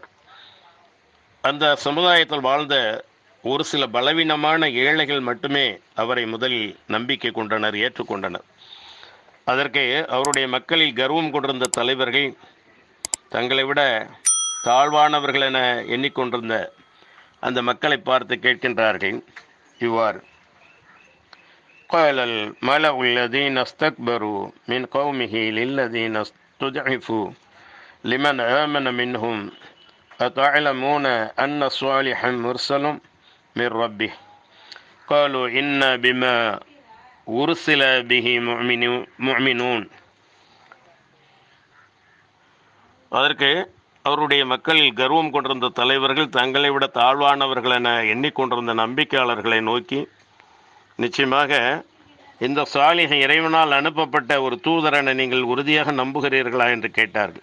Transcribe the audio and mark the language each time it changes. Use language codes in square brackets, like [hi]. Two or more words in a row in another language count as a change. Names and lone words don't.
[ta] அந்த சமுதாயத்தில் வாழ்ந்த ஒரு சில பலவீனமான ஏழைகள் மட்டுமே அவரை முதலில் நம்பிக்கை கொண்டனர், ஏற்றுக்கொண்டனர். அதற்கு அவருடைய மக்களில் கர்வம் கொண்டிருந்த தலைவர்கள் தங்களை விட தாழ்வானவர்கள் என எண்ணிக்கொண்டிருந்த அந்த மக்களை பார்த்து கேட்கின்றார்கள் இவ்வாறு: [ar] قال الملأ الذين استكبروا من قومه للذين استضعفوا لمن آمن منهم أتعلمون أن صالحا مرسل من ربه قالوا إنا بما أرسل به مؤمنون. [ta] அதற்கு அவருடைய மக்களில் கர்வம் கொண்டிருந்த தலைவர்கள் தங்களை விட தாழ்வானவர்கள் என எண்ணிக்கொண்டிருந்த நம்பிக்கையாளர்களை நோக்கி, நிச்சயமாக இந்த சாலிஹ் இறைவனால் அனுப்பப்பட்ட ஒரு தூதர் என நீங்கள் உறுதியாக நம்புகிறீர்களா என்று கேட்டார்கள்.